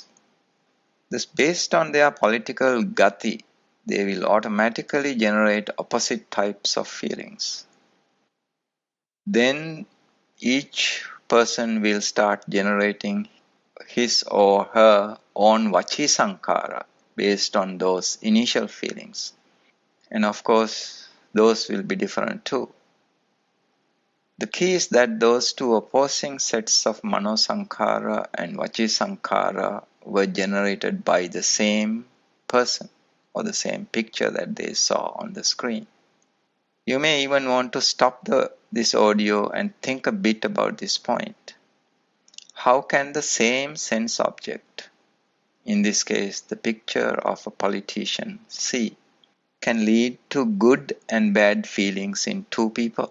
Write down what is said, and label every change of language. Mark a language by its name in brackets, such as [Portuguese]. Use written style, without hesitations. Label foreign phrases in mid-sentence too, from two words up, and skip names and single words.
[English] This based on their political gati, they will automatically generate opposite types of feelings. Then each person will start generating his or her own [Pali] vachi sankara [English] based on those initial feelings. And of course, those will be different too. The key is that those two opposing sets of [Pali] mano sankara [English] and [Pali] vachi sankara [English] were generated by the same person or the same picture that they saw on the screen. You may even want to stop this audio and think a bit about this point. How can the same sense object, in this case the picture of a politician C, can lead to good and bad feelings in two people?